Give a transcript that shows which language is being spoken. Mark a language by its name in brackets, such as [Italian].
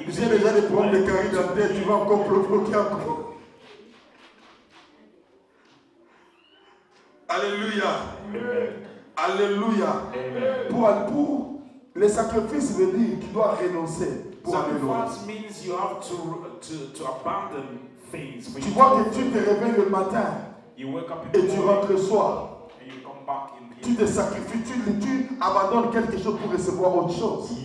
[French] J'ai déjà des problèmes de caries dans la tête. Tu vas encore provoquer encore. Alléluia. Alléluia. Pour les sacrifices veut dire qu'il doit renoncer pour aller loin. [English] Sacrifice means you have to abandon things. [French] Tu vois que tu te réveilles le matin et tu rentres le soir. Tu te sacrifies, tu abandonnes quelque chose pour recevoir autre chose.